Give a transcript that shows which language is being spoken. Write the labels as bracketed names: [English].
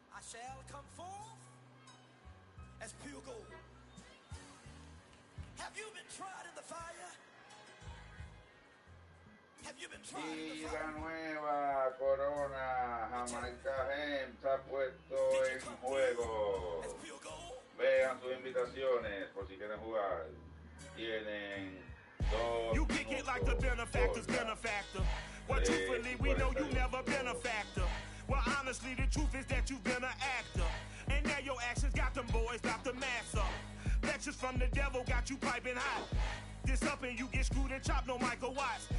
[English] Shall come forth as pure gold. Have you been tried in the fire? Have you been tried in the fire? [Spanish] Y la nueva corona Jamaica está puesto en juego. Vean sus invitaciones por si quieren jugar. Tienen 2 [English] You kick it like the benefactor's benefactor. Well, truthfully, we know you never been a factor. Well, honestly, the truth is that you've been an actor. And now your actions got them boys about to mass up. Lectures from the devil got you piping hot. This up and you get screwed and chopped, no Michael Watts.